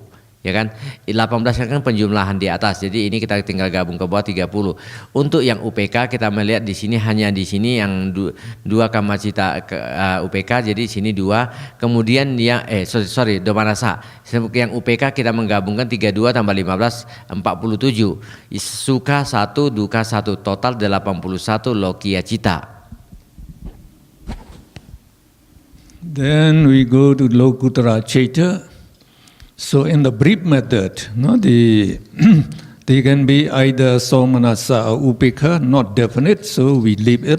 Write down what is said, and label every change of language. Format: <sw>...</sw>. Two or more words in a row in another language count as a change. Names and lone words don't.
<id>Ya kan, 18 kan penjumlahan di atas, jadi ini kita tinggal gabung ke bawah 30. Untuk yang UPK kita melihat di sini hanya di sini yang 2</id> <pi>kama cita</pi> <id>UPK, jadi di sini 2. Kemudian yang domanasa. Yang UPK kita menggabungkan 32 tambah 15 47. Sukha 1, dukkha 1, total 81</id> <pi>lokiya cita.</pi> <en>Then we go to</en> <pi>Lokuttara Chaita.</pi> <en>So in the brief method, they can be either somanasa or upeka, not definite, so we leave it.</en>